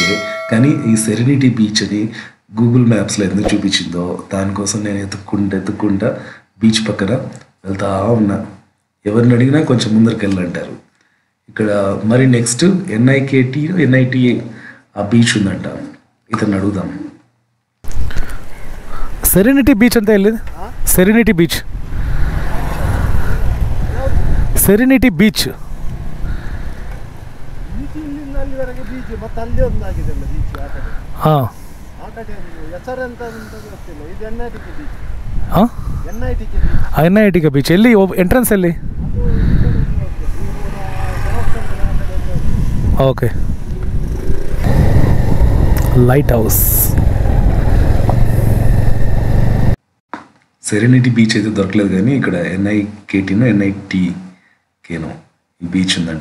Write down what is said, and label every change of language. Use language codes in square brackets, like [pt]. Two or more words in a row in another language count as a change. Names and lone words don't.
[te] కానీ ఈ సెరెనిటీ బీచ్ అని గూగుల్ మ్యాప్స్లో ఎందుకు చూపించిందో దానికోసం నేను ఎత్తుక్కుంటా బీచ్ పక్కన వెళ్తా ఉన్నా. ఎవరిని అడిగినా కొంచెం ముందరికి వెళ్ళంటారు. ఇక్కడ మరి నెక్స్ట్ NIT ఆ బీచ్ ఉందంట, ఇతను అడుగుదాం. సెరెనిటీ బీచ్ అంతా వెళ్ళేది. సెరెనిటీ బీచ్, [kn] ಸೆರೆನಿಟಿ ಬೀಚ್. ಹಾಂ, NIT ಬೀಚ್. ಎಲ್ಲಿ ಎಂಟ್ರೆನ್ಸ್ ಎಲ್ಲಿ? [en] Okay, light house. [te] సెరెనిటీ బీచ్ అయితే దొరకలేదు, కానీ ఇక్కడ NITకేనో ఈ బీచ్ ఉందంట.